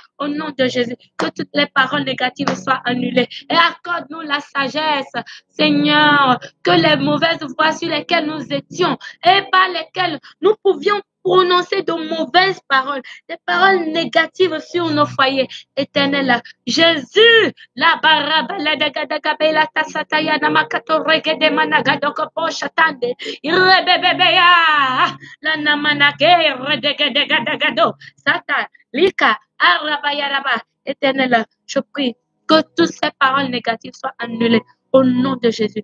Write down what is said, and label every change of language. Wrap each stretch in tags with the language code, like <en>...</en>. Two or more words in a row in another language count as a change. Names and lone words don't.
<fr>Au nom de Jésus, que toutes les paroles négatives soient annulées. Et accorde-nous la sagesse, Seigneur, que les mauvaises voies sur lesquelles nous étions et par lesquelles nous pouvions prononcer de mauvaises paroles, des paroles négatives sur nos foyers éternels. Jésus, la barabala de gadagabela tasataya namakato regede managadoko poshatande, irebebebeya, la namanake redegede gadagado, sata, lika, arabayaraba, éternel, je prie que toutes ces paroles négatives soient annulées au nom de Jésus.</fr>